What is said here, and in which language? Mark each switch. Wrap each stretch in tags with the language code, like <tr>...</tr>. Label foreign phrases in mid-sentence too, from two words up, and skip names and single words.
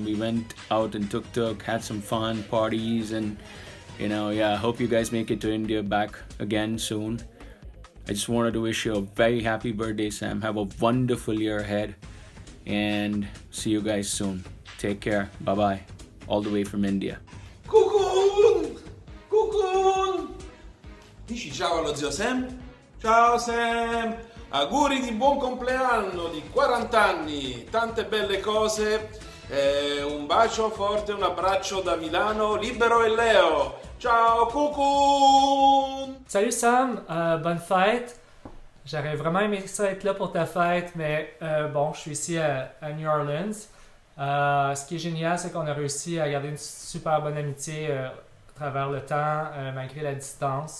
<en>We went out and tuk-tuk, had some fun, parties, and, I hope you guys make it to India back again soon. I just wanted to wish you a very happy birthday, Sam. Have a wonderful year ahead, and see you guys soon. Take care. Bye-bye. All the way from India.</en> <fr>Cucun! Cucun!</fr> <it>Dici ciao allo zio Sam? Ciao Sam! Auguri di buon compleanno, di 40 anni, tante belle cose, un bacio forte, un abbraccio da Milano, Libero et Léo. Ciao, coucou!</it> <fr>Salut Sam, bonne fête. J'aurais vraiment aimé ça être là pour ta fête, mais bon, je suis ici à New Orleans. Ce qui est génial, c'est qu'on a réussi à garder une super bonne amitié à travers le temps, malgré la distance.</fr>